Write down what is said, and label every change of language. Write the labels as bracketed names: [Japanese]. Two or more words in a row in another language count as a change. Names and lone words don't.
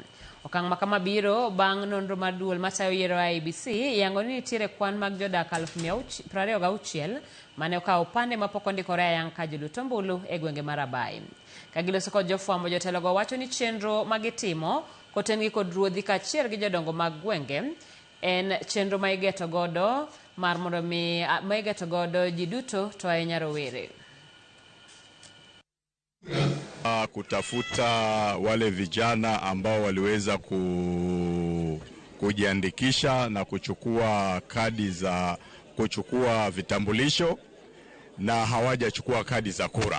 [Luo (Kenya and Tanzania)] Okang' makama biro bang' nonro mar duol matayo yiero IEBC yango ni nitiere kwan mag jodak 26,000 mane okawo opande mapok ondikore ayanga ka joluto ombulu e gwenge Marabai. Kagiloso kod jofwambo, jotelogo wacho ni chenro magitimo kotengi kod ruodhi kaachiel gi jodongo mag gwenge en chenro ma igeto godo mar mondo mi maigeto godo ji duto to ahinya rowere. [Swahili] Kutafuta wale vijana ambao waliweza kujiandikisha na kuchukua kadi za kuchukua vitambulisho na hawajachukua kadi za kura.